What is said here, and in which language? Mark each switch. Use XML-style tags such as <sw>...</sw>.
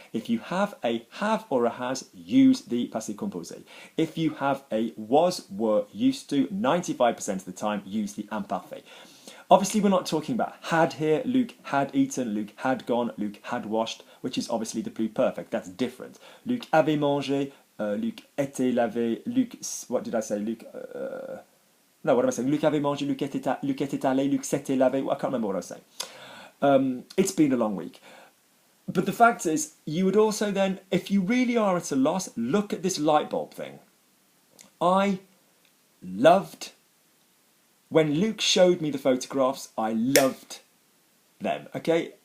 <en>If you have a have or a has, use the passé composé. If you have a was, were, used to, 95% of the time, use the imperfect. Obviously, we're not talking about had here. Luc had eaten, Luc had gone, Luc had washed, which is obviously the pluperfect. That's different.</en> <fr>Luc avait mangé, Luc était lavé, Luc, what did I say? Luc,</fr> <en>no, what am I saying?</en> <fr>Luc avait mangé, Luc était allé, Luc s'était lavé.</fr> <en>I can't remember what I was saying. It's been a long week. But the fact is, you would also then, if you really are at a loss, look at this light bulb thing. I loved, when Luc showed me the photographs, I loved them, okay?</en>